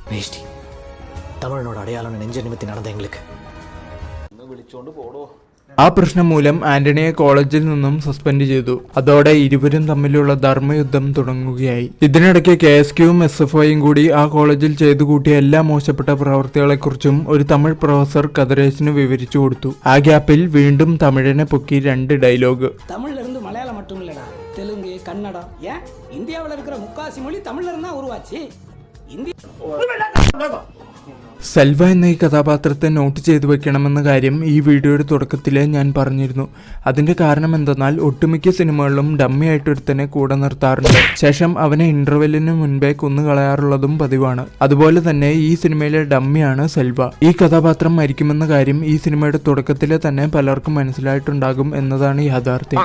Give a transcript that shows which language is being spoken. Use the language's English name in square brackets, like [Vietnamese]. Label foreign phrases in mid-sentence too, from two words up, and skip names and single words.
[Malayalam] ആ പ്രശ്നം മൂലം ആന്റണിയെ കോളേജിൽ നിന്നും സസ്പെൻഡ് ചെയ്തു. അതോടെ ഇരുവരും തമ്മിലുള്ള ധർമ്മയുദ്ധം തുടങ്ങുകയായി. ഇതിനിടയ്ക്ക് KSQയും SFIയും കൂടി ആ കോളേജിൽ ചെയ്തു കൂട്ടിയ എല്ലാ മോശപ്പെട്ട പ്രവൃത്തികളെക്കുറിച്ചും ഒരു തമിഴ് പ്രൊഫസർ കതിരേശന് വിവരിച്ചു കൊടുത്തു. ആ ഗ്യാപ്പിൽ വീണ്ടും തമിഴിനെ പൊക്കി 2 ഡയലോഗ്. [Tamil] மலையாளம் மட்டும் இல்லடா, தெலுங்கு, கன்னடம், ஏன் இந்தியாவில் இருக்கிற முக்காசி மொழி தமிழ்ல இருந்தா உருவாச்சு. இந்தியா [Malayalam] സെൽവ എന്ന ഈ കഥാപാത്രത്തെ നോട്ട് ചെയ്തു വെക്കണമെന്ന കാര്യം ഈ വീഡിയോയുടെ തുടക്കത്തിലെ ഞാൻ പറഞ്ഞിരുന്നു. അതിന്റെ കാരണം എന്തെന്നാൽ ഒട്ടുമിക്ക സിനിമകളിലും ഡമ്മി ആയിട്ടൊരുത്തനെ കൂടെ നിർത്താറുണ്ട്. ശേഷം അവനെ ഇന്റർവെല്ലിന് മുൻപേ കൊന്നുകളയാറുള്ളതും പതിവാണ്. അതുപോലെ തന്നെ ഈ സിനിമയിലെ ഡമ്മിയാണ് സെൽവ. ഈ കഥാപാത്രം മരിക്കുമെന്ന കാര്യം ഈ സിനിമയുടെ തുടക്കത്തിലെ തന്നെ പലർക്കും മനസ്സിലായിട്ടുണ്ടാകും എന്നതാണ് യാഥാർത്ഥ്യം.